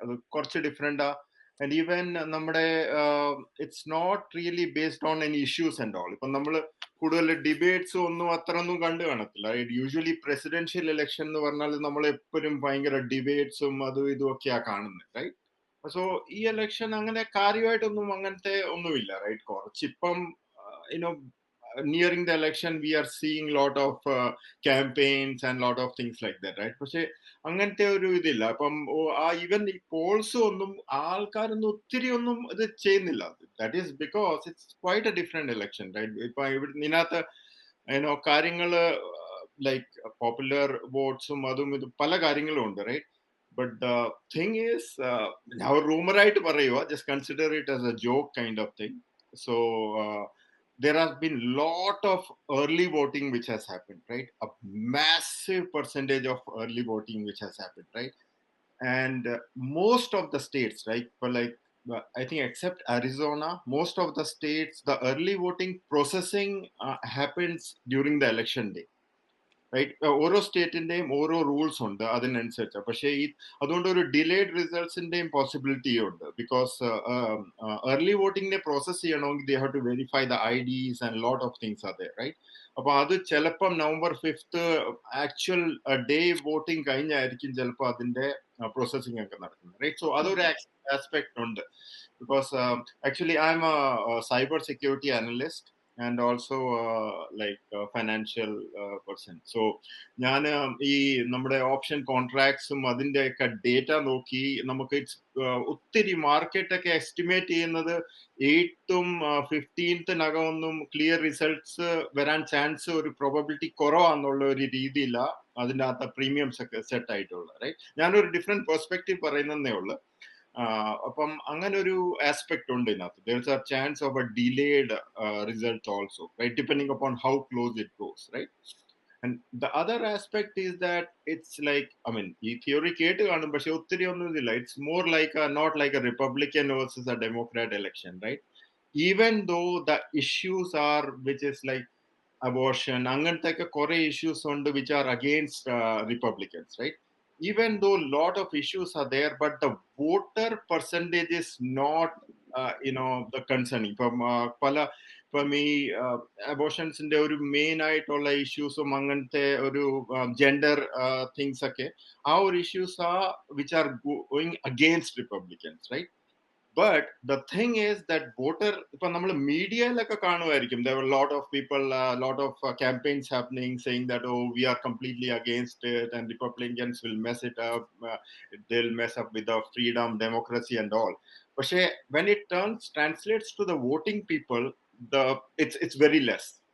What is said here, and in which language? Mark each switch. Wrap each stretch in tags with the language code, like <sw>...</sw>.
<ml>അത് കുറച്ച് ഡിഫറെന്റാ.</ml> <en>And even നമ്മുടെ it's not really based on any issues and all.</en> <ml>ഇപ്പം നമ്മൾ കൂടുതൽ ഡിബേറ്റ്സ് ഒന്നും അത്രയൊന്നും കണ്ടു കാണത്തില്ല. യൂഷ്വലി പ്രസിഡൻഷ്യൽ ഇലക്ഷൻ എന്ന് പറഞ്ഞാൽ നമ്മൾ എപ്പോഴും ഭയങ്കര ഡിബേറ്റ്സും അതും ഇതും ഒക്കെയാ കാണുന്നത്, റൈറ്റ്? സോ ഈ ഇലക്ഷൻ അങ്ങനെ കാര്യമായിട്ടൊന്നും അങ്ങനത്തെ ഒന്നുമില്ല, right? കുറച്ചിപ്പം</ml> <en>nearing the election we are seeing lot of campaigns and lot of things like that, right?</en> <ml>പക്ഷെ അങ്ങനത്തെ ഒരു ഇതില്ല. അപ്പം ഈവൻ ഈ പോൾസ് ഒന്നും ആൾക്കാരൊന്നും ഒത്തിരി ഒന്നും ഇത് ചെയ്യുന്നില്ല.</ml> <en>That is because it's quite a different election, right?</en> <ml>ഇപ്പൊ ഇതിനകത്ത് കാര്യങ്ങള് ലൈക്ക് പോപ്പുലർ വോട്ട്സും അതും ഇതും പല കാര്യങ്ങളും ഉണ്ട്,</ml> <en>Right? But the thing is</en> <ml>ഞാൻ റൂമറായിട്ട് പറയുക,</ml> <en>Just consider it as a joke kind of thing. So there has been lot of early voting which has happened, right? A massive percentage of early voting which has happened, right? And most of the states, right, but like I think except Arizona, most of the states, the early voting processing happens during the election day, right?</en> <ml>ഓരോ സ്റ്റേറ്റിന്റെയും ഓരോ rules ഉണ്ട് അതിനനുസരിച്ച്. പക്ഷേ അതുകൊണ്ട് ഒരു delayed റിസൾട്ട്സിന്റെയും possibility ഉണ്ട്.</ml> <en>because early വോട്ടിങ്ങിനെ</en> <ml>process ചെയ്യണമെങ്കിൽ</ml> <en>They have to verify the IDs and lot of things are there, right?</en> <ml>അപ്പൊ അത് ചിലപ്പം November 5th actual day voting കഴിഞ്ഞായിരിക്കും ചിലപ്പോൾ അതിന്റെ പ്രോസസ്സിംഗ് ഒക്കെ നടക്കുന്നത്, റൈറ്റ്?</ml> <en>so</en> <ml>അതൊരു ആസ്പെക്ട് ഉണ്ട്.</ml> <en>Because actually I'm a cyber security analyst. and also like financial person.</en> <ml>So ഞാൻ ഈ നമ്മുടെ ഓപ്ഷൻ കോൺട്രാക്ട്സും അതിൻ്റെയൊക്കെ ഡേറ്റ നോക്കി നമുക്ക് ഒത്തിരി മാർക്കറ്റൊക്കെ എസ്റ്റിമേറ്റ് ചെയ്യുന്നത് 8th 15th ഒന്നും ക്ലിയർ റിസൾട്ട്സ് വരാൻ ചാൻസ് ഒരു പ്രോബബിലിറ്റി കുറവാന്നുള്ള ഒരു രീതിയിലാണ് അതിൻ്റെ അകത്ത് പ്രീമിയംസ് ഒക്കെ സെറ്റ് ആയിട്ടുള്ളത്. റൈറ്റ്, ഞാനൊരു ഡിഫറെന്റ് പെർസ്പെക്റ്റീവ് പറയുന്നതേ ഉള്ളൂ. അപ്പം അങ്ങനെ ഒരു ആസ്പെക്ട് ഉണ്ട് ഇതിനകത്ത്.</ml> <en>There is a chance of a delayed result also, right, depending upon how close it goes, right. And the other aspect is that it's like, I mean,</en> <ml>ഈ theory കേട്ട് കാണും, പക്ഷെ ഒത്തിരി ഒന്നും ഇതില്ല.</ml> <en>It's more like not like a Republican versus a Democrat election, right? Even though the issues are, which is like abortion,</en> <ml>അങ്ങനത്തെ ഒക്കെ കുറെ</ml> <en>issues ഉണ്ട് which are against Republicans, right? Even though a lot of issues are there, but the voter percentage is not, the concerning.</en> <ml>ഇപ്പം ഈ അബോർഷൻസിന്റെ ഒരു main ആയിട്ടുള്ള ഇഷ്യൂസും അങ്ങനത്തെ ഒരു ജെൻഡർ തിങ്സ് ഒക്കെ ആ ഒരു issues</ml> <en>Which are going against Republicans, right. But the thing is that voter,</en> <ml>ഇപ്പൊ നമ്മൾ മീഡിയയിലൊക്കെ കാണുമായിരിക്കും,</ml> <en>there were a lot of people, lot of campaigns happening saying that, oh, we are completely against it and Republicans will mess it up, they'll mess up with the freedom, democracy and all. But when it translates to the voting people, it's very less.</en>